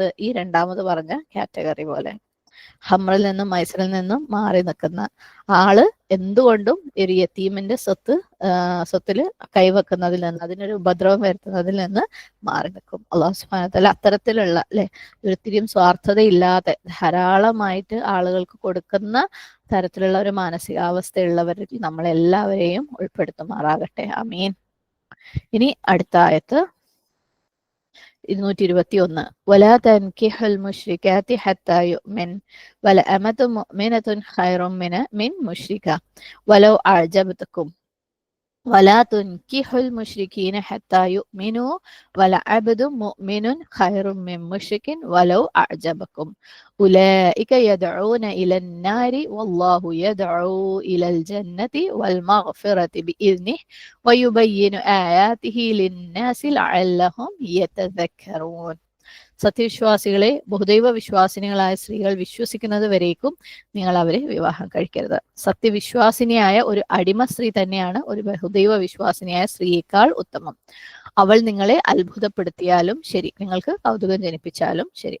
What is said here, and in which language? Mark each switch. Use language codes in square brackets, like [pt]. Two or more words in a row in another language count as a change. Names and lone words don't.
[ml] ഈ രണ്ടാമത് പറഞ്ഞ കാറ്റഗറി പോലെ, ഹമ്രിൽ നിന്നും മൈസറിൽ നിന്നും മാറി നിൽക്കുന്ന ആള് എന്തുകൊണ്ടും ഒരു യതീമിന്റെ സ്വത്തിൽ കൈവെക്കുന്നതിൽ നിന്ന്, അതിനൊരു ഉപദ്രവം വരുത്തുന്നതിൽ നിന്ന് മാറി നിൽക്കും. [ar] الله سبحانه وتعالى [ml] അത്തരത്തിലുള്ള അല്ലെ, ഒരിത്തിരിയും സ്വാർത്ഥതയില്ലാതെ ധാരാളമായിട്ട് ആളുകൾക്ക് കൊടുക്കുന്ന തരത്തിലുള്ള ഒരു മാനസികാവസ്ഥയുള്ളവരിൽ നമ്മളെല്ലാവരെയും ഉൾപ്പെടുത്തുമാറാകട്ടെ. ആമീൻ. ഇനി അടുത്ത ആയത്ത് 221. [ar] ولا تنكحوا المشركات حتى يؤمن ولأمة مؤمنة خير من مشركة ولو أعجبتكم ولا تنكحوا المشركين حتى يؤمنوا ولعبد مؤمن خير من مشرك ولو أعجبكم أولئك يدعون إلى النار والله يدعو إلى الجنة والمغفرة بإذنه ويبين آياته للناس لعلهم يتذكرون. [ml] സത്യവിശ്വാസികളെ, ബഹുദൈവ വിശ്വാസിനികളായ സ്ത്രീകൾ വിശ്വസിക്കുന്നത് വരേക്കും നിങ്ങൾ അവരെ വിവാഹം കഴിക്കരുത്. സത്യവിശ്വാസിനിയായ ഒരു അടിമ സ്ത്രീ തന്നെയാണ് ഒരു ബഹുദൈവ വിശ്വാസിനിയായ സ്ത്രീയേക്കാൾ ഉത്തമം. അവൾ നിങ്ങളെ അത്ഭുതപ്പെടുത്തിയാലും ശരി, നിങ്ങൾക്ക് കൗതുകം ജനിപ്പിച്ചാലും ശരി.